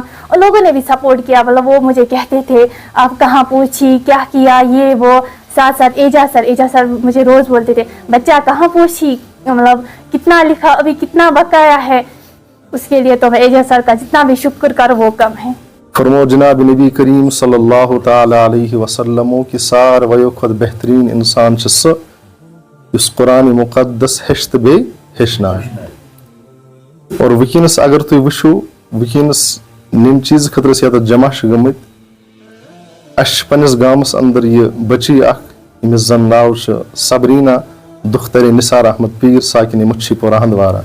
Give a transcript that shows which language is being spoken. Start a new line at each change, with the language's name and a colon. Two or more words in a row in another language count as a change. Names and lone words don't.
Hindi: उन लोगों ने भी सपोर्ट किया, मतलब वो मुझे कहते थे आप कहाँ पहुँची, क्या किया, ये वो। साथ साथ एजाज सर मुझे रोज़ बोलते थे बच्चा कहाँ पहुँची, मतलब कितना लिखा, अभी कितना बकाया है। उसके लिए तो मैं एजाज सर का जितना भी शुक्र कर वो कम है।
Kashmiri: फरमो जनाब नबी करीम
Arabic: صلى الله تعالى عليه وسلم
Kashmiri: कि सारवयो खुद बेहतरीन इंसान सह इस कुरान मुकद्दस हेश्त बे हेशना। और वनस अगर तुम वुचो वनस निम चीज खतर ये जमा गमत पन्निस गामस अंदर ये बची अमिस जन नाव सबरीना दुख्तर निसार अहमद पीर साकिन मुच्छीपोरा हंदवारा।